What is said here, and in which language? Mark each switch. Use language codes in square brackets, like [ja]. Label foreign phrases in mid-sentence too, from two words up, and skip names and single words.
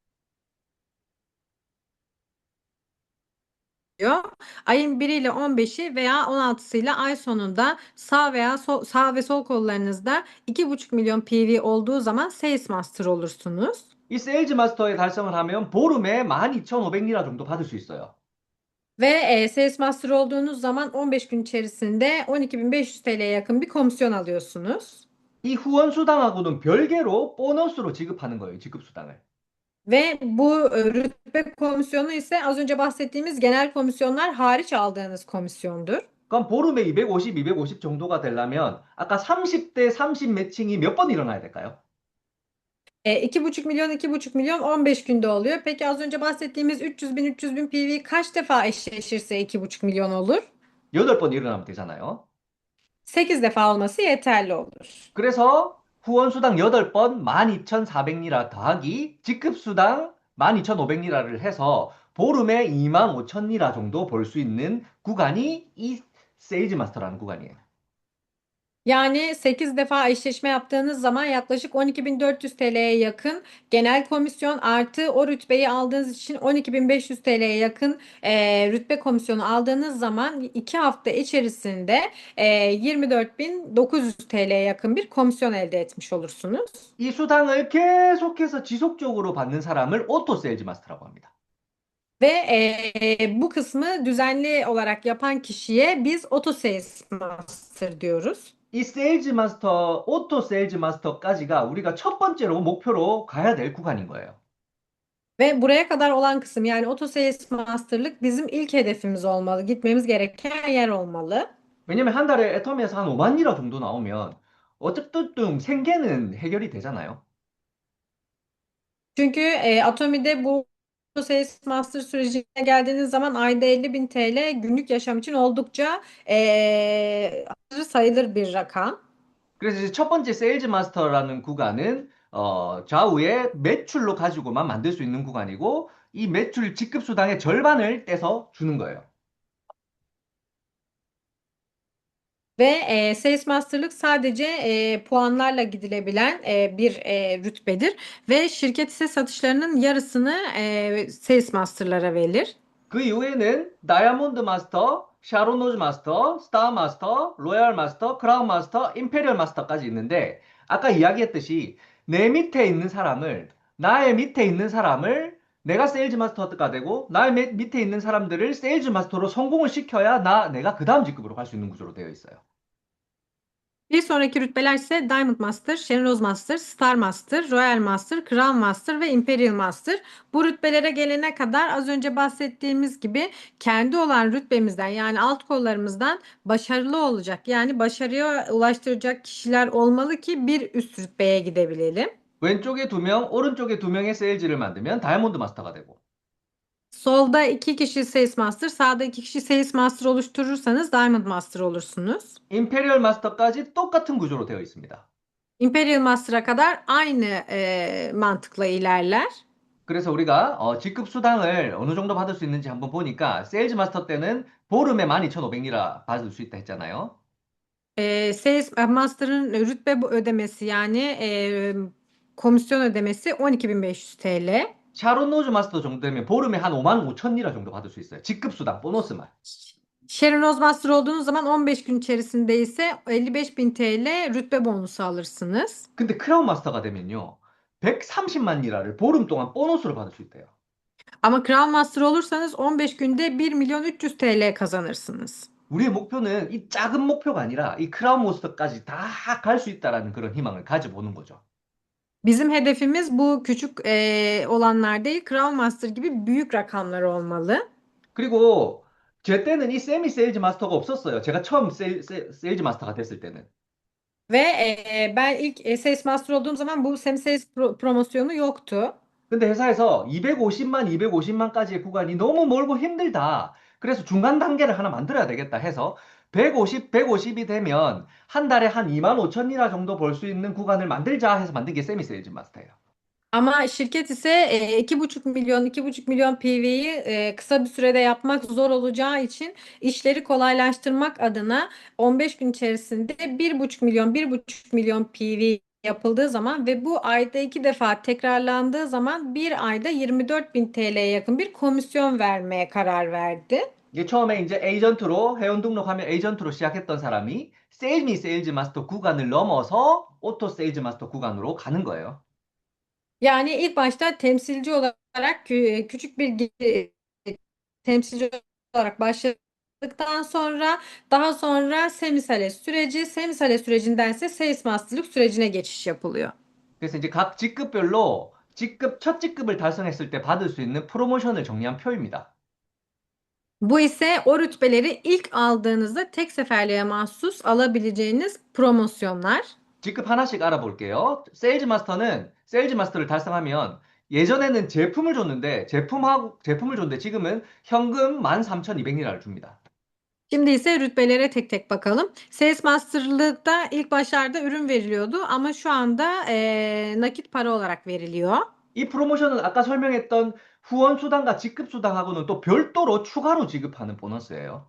[tr] diyor. Ayın 1 ile 15'i veya 16'sı ile ay sonunda sağ veya sağ ve sol kollarınızda 2,5 milyon PV olduğu zaman Sales Master olursunuz. [ko] 이 세일즈 마스터에 달성을 하면 보름에 12,500리라 정도 받을 수 있어요. [tr] Ve Sales Master olduğunuz zaman 15 gün içerisinde 12.500 TL'ye yakın bir komisyon alıyorsunuz. [ko] 이 후원 수당하고는 별개로 보너스로 지급하는 거예요, 직급 수당을. [tr] Ve bu rütbe komisyonu ise az önce bahsettiğimiz genel komisyonlar hariç aldığınız komisyondur. [ko] 그럼 보름에 250 정도가 되려면 아까 30대 30 매칭이 몇 번 일어나야 될까요? [tr] 2,5 milyon 2,5 milyon 15 günde oluyor. Peki az önce bahsettiğimiz 300 bin PV kaç defa eşleşirse 2,5 milyon olur? [ko] 8번 일어나면 되잖아요. [tr] 8 defa olması yeterli olur. [ko] 그래서 후원수당 8번 12,400리라 더하기 직급수당 12,500리라를 해서 보름에 25,000리라 정도 벌 수 있는 구간이 이 세일즈 마스터라는 구간이에요. [tr] Yani 8 defa eşleşme yaptığınız zaman yaklaşık 12.400 TL'ye yakın genel komisyon artı o rütbeyi aldığınız için 12.500 TL'ye yakın rütbe komisyonu aldığınız zaman 2 hafta içerisinde 24.900 TL'ye yakın bir komisyon elde etmiş olursunuz. [ko] 이 수당을 계속해서 지속적으로 받는 사람을 오토 세일즈 마스터라고 합니다. [tr] Ve bu kısmı düzenli olarak yapan kişiye biz auto sales master diyoruz. [ko] 이 세일즈 마스터, 오토 세일즈 마스터까지가 우리가 첫 번째로 목표로 가야 될 구간인 거예요. [tr] Ve buraya kadar olan kısım yani auto sales master'lık bizim ilk hedefimiz olmalı. Gitmemiz gereken yer olmalı. [ko] 왜냐면 한 달에 애터미에서 한 5만 리라 정도 나오면 어쨌든 생계는 해결이 되잖아요. [tr] Çünkü Atomi'de bu auto sales master sürecine geldiğiniz zaman ayda 50.000 TL günlük yaşam için oldukça hatırı sayılır bir rakam. [ko] 그래서 이제 첫 번째 세일즈 마스터라는 구간은 좌우에 매출로 가지고만 만들 수 있는 구간이고 이 매출 직급 수당의 절반을 떼서 주는 거예요. [tr] Ve Sales Master'lık sadece puanlarla gidilebilen bir rütbedir. Ve şirket ise satışlarının yarısını Sales Master'lara verir. [ko] 그 이후에는 다이아몬드 마스터, 샤로노즈 마스터, 스타 마스터, 로얄 마스터, 크라운 마스터, 임페리얼 마스터까지 있는데 아까 이야기했듯이 내 밑에 있는 사람을 나의 밑에 있는 사람을 내가 세일즈 마스터가 되고 나의 밑에 있는 사람들을 세일즈 마스터로 성공을 시켜야 내가 그 다음 직급으로 갈 수 있는 구조로 되어 있어요. [tr] Bir sonraki rütbeler ise Diamond Master, Shenrose Master, Star Master, Royal Master, Crown Master ve Imperial Master. Bu rütbelere gelene kadar az önce bahsettiğimiz gibi kendi olan rütbemizden yani alt kollarımızdan başarılı olacak. Yani başarıya ulaştıracak kişiler olmalı ki bir üst rütbeye gidebilelim. [ko] 왼쪽에 두 명, 오른쪽에 두 명의 세일즈를 만들면 다이아몬드 마스터가 되고 [tr] Solda 2 kişi Sales Master, sağda 2 kişi Sales Master oluşturursanız Diamond Master olursunuz. [ko] 임페리얼 마스터까지 똑같은 구조로 되어 있습니다. [tr] Imperial Master'a kadar aynı mantıkla ilerler. [ko] 그래서 우리가 직급 수당을 어느 정도 받을 수 있는지 한번 보니까 세일즈 마스터 때는 보름에 12,500리라 받을 수 있다 했잖아요. [tr] Sales Master'ın rütbe ödemesi yani komisyon ödemesi 12.500 TL. [ko] 샤론 노즈 마스터 정도 되면 보름에 한 5만 5천 리라 정도 받을 수 있어요. 직급 수당 보너스만. [tr] Sharon Rose Master olduğunuz zaman 15 gün içerisinde ise 55.000 TL rütbe bonusu alırsınız. [ko] 근데 크라운 마스터가 되면요. 130만 리라를 보름 동안 보너스로 받을 수 있대요. [tr] Ama Crown Master olursanız 15 günde 1 milyon 300 TL kazanırsınız. [ko] 우리의 목표는 이 작은 목표가 아니라 이 크라운 마스터까지 다 갈 수 있다라는 그런 희망을 가져보는 거죠. [tr] Bizim hedefimiz bu küçük olanlar değil, Crown Master gibi büyük rakamlar olmalı. [ko] 그리고 제 때는 이 세미 세일즈 마스터가 없었어요. 제가 처음 세일즈 마스터가 됐을 때는. [tr] Ve ben ilk Sales Master olduğum zaman bu Semi Sales promosyonu yoktu. [ko] 근데 회사에서 250만까지의 구간이 너무 멀고 힘들다. 그래서 중간 단계를 하나 만들어야 되겠다 해서 150이 되면 한 달에 한 2만 5천 리라 정도 벌 수 있는 구간을 만들자 해서 만든 게 세미 세일즈 마스터예요. [tr] Ama şirket ise 2,5 milyon kısa bir sürede yapmak zor olacağı için işleri kolaylaştırmak adına 15 gün içerisinde 1,5 milyon PV yapıldığı zaman ve bu ayda 2 defa tekrarlandığı zaman bir ayda 24 bin TL'ye yakın bir komisyon vermeye karar verdi. [ko] 이게 처음에 이제 에이전트로 회원 등록하면 에이전트로 시작했던 사람이 세일미 세일즈 마스터 구간을 넘어서 오토 세일즈 마스터 구간으로 가는 거예요. [tr] Yani ilk başta temsilci olarak küçük bir temsilci olarak başladıktan sonra daha sonra semisales sürecindense sales master'lık sürecine geçiş yapılıyor. [ko] 그래서 이제 각 직급별로 첫 직급을 달성했을 때 받을 수 있는 프로모션을 정리한 표입니다. [tr] Bu ise o rütbeleri ilk aldığınızda tek seferliğe mahsus alabileceğiniz promosyonlar. [ko] 직급 하나씩 알아볼게요. 세일즈 마스터는 세일즈 마스터를 달성하면 예전에는 제품을 줬는데 지금은 현금 13,200리라를 줍니다. [tr] Şimdi ise rütbelere tek tek bakalım. Sales Master'lıkta ilk başlarda ürün veriliyordu ama şu anda nakit para olarak veriliyor. [ko] 이 프로모션은 아까 설명했던 후원 수당과 직급 수당하고는 또 별도로 추가로 지급하는 보너스예요.